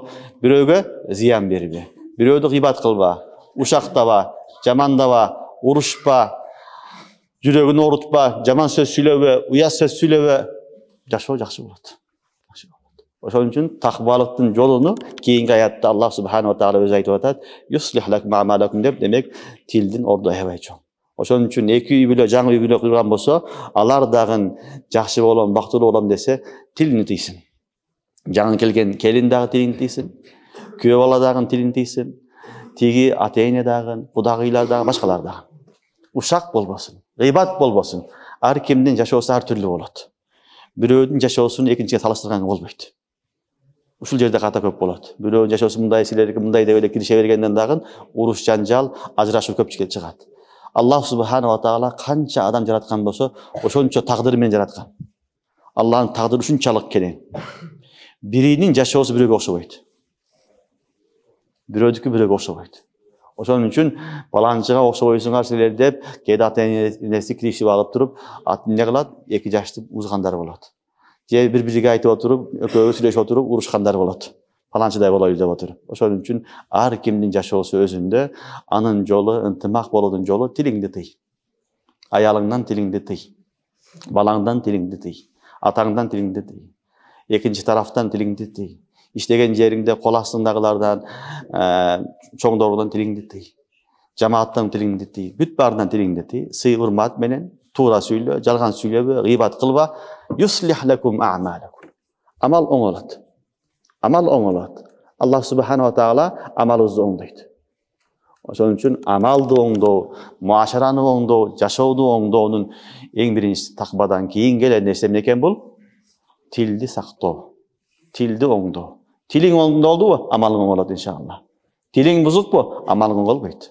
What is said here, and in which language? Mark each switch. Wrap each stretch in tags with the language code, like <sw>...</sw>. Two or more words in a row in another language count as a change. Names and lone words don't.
<ky>Бирөөгө зыян бербе. Бирөөдү гыйбат кылба, ушактаба, жамандаба, урушпа, жүрөгүн оорутпа, жаман сөз сүйлөбө, уят сөз сүйлөбө. Жашоо жакшы болот. Ошон үчүн таквалыктын жолуну кийинки аятта</ky> <ar>الله سبحانه وتعالى</ar> <ky>өзү айтып атат.</ky> <ar>يصلح لكم أعمالكم</ar> <ky>деп, демек тилдин орду аябай чоң. Ошон үчүн эки үй бүлө, жаңы үй бүлө курган болсо, алар дагы жакшы болом, бактылуу болом десе, тилин тийсин. Жаңы келген келин дагы тилин тийсин. Күйөө бала дагы тилин тийсин. Тиги ата-эне дагы, кудагыйлар дагы, башкалар дагы. Ушак болбосун, гыйбат болбосун. Ар кимдин жашоосу ар түрлүү болот. Бирөөдүн жашоосун экинчиге салыштырганга болбойт. Ушул жерде ката көп болот. Бирөөнүн жашоосу мындай, силердики мындай деп эле кирише бергенден дагы уруш, жанжал, ажырашуу көпчүлүккө чыгат.</ky> <ar>الله سبحانه وتعالى</ar> <ky>канча адам жараткан болсо, ошончо тагдыры менен жараткан. Аллахтын тагдыры ушунчалык кең. Биринин жашоосу бирөөгө окшобойт. Бирөөдүкү бирөөгө окшобойт. Ошон үчүн баланчыга окшобойсуңар силер деп, кээде ата-энеси киришип алып туруп, эмне кылат? 2 жашты узгандар болот. Же бири-бириге айтып отуруп, экөө сүйлөшүп отуруп, урушкандар болот. Паланчыдай болойлу деп отуруп. Ошон үчүн ар кимдин жашоосу өзүндө, анын жолу, ынтымак болуудун жолу тилиңди тый. Аялыңдан тилиңди тый. Балаңдан тилиңди тый. Атаңдан тилиңди тый. Экинчи тарафтан тилиңди тый. İştegen жериңде кол астыңдагылардан, чоңдордон тилиңди тый. Жамааттан тилиңди тый. Бүт баарынан тилиңди тый. Сый-урмат менен туура сүйлө, жалган сүйлөбө, гыйбат кылба.</ky> <ar>يصلح لكم أعمالكم.</ar> <ky>Амал оңолот. Амал оңолот.</ky> <ar>الله سبحانه وتعالى</ar> <ky>амалыбызды оңдойт. Ошон үчүн амалды оңдоо, муашараны оңдоо, жашооду оңдоонун эң биринчиси такбадан кийин келен нерсе эмне экен бул? Тилди сактоо, тилди оңдоо. Тилиң оңдолдубу? Амалың оңолот иншалла. Тилиң бузукпу? Амалың оңолбойт.</ky>